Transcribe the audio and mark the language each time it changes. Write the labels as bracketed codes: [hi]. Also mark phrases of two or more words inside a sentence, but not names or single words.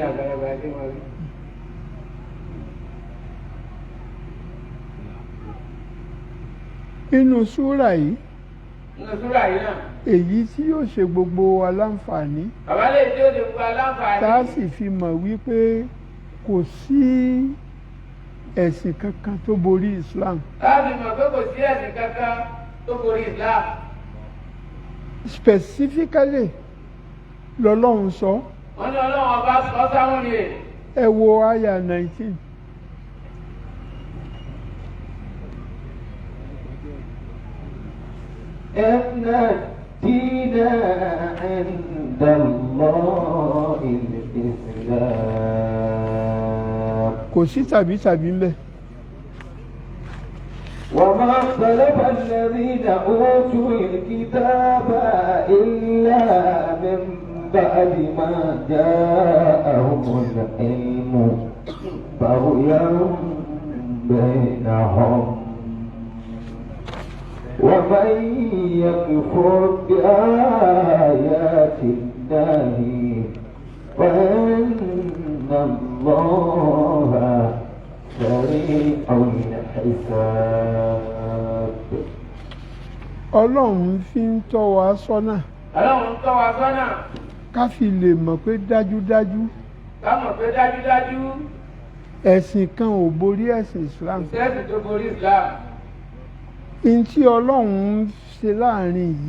[yo] inú súrà yìí èyí tí yóò ṣe gbogbo wa láǹfààní tá a sì fi mọ̀ wípé kò sí ẹ̀sìn kankan tó borí Islam. láti mọ̀ pé kò sí ẹ̀sìn kankan tó borí Islam. specifically lọ́lọ́run sọ. wọ́n ní ọlọ́run ọba sọ sáwọn ni. ẹ wo àyà 19. [ar] إن الدين عند الله الإسلام [yo] kò sí tàbí ń bẹ. [ar] وما اختلف الذين أوتوا الكتاب إلا من بعد ما جاءهم العلم بغيا بينهم ومن يكفر بآيات الله فإن الله سريع الحساب. [yo] Ọlọ́run fi ń tọ́ wa sọ́nà. Ọlọ́run tọ́ wa sọ́nà. Ká fi lè mọ̀ pé dájúdájú. Ká mọ̀ pé dájúdájú. Ẹ̀sìn kan ò borí ẹ̀sìn Islam. Kò sẹ́sìn tó borí Islam. Ntí Ọlọ́run ṣe láàrin yìí.